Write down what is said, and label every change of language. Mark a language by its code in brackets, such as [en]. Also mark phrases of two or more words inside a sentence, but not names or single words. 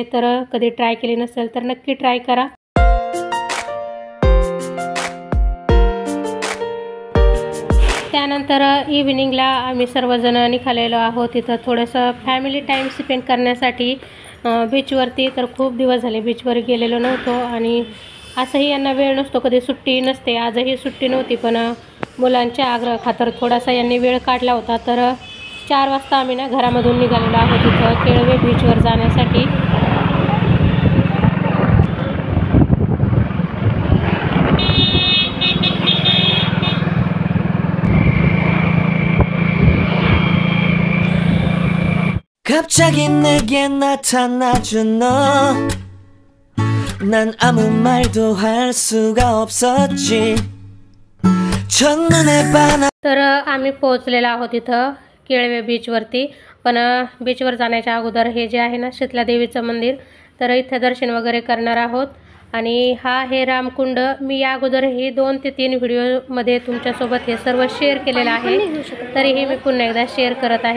[mr] तर कधी ट्राय केली नसेल तर नक्की ट्राय करा। त्यानंतर इव्हिनिंगला आम्ही सर्वजण निघालेलो आहोत इथं थोडंसं [en] family time spend [mr] करण्यासाठी बीचवरती। तर खूप दिवस झाले बीचवर गेलेलो नव्हतो आणि असंही यांना वेळ नसतो, कधी सुट्टी नसते। आजही सुट्टी नव्हती, पण मुलांच्या आग्रहाखातर थोडासा यांनी वेळ काढला होता। तर 4 वाजता आम्ही ना घरामधून निघालेलो आहोत इथं केळवे बीचवर जाण्यासाठी। [ko] 갑자기 내게 나타나준 너, 난 아무 말도 할 수가 없었지. 첫눈에 반한. [mr] तर आम्ही पोहोचलेलो आहोत इथं केळवे बीचवरती। पण बीचवर जाण्याच्या अगोदर हे जे आहे ना शीतला देवीचं मंदिर, तर इथे दर्शन वगैरे करणार आहोत। आणि हा आहे रामकुंड। मी या अगोदरही 2 ते 3 व्हिडिओमध्ये तुमच्यासोबत हे सर्व शेअर केलेलं आहे, तरीही मी पुन्हा एकदा शेअर करत आहे।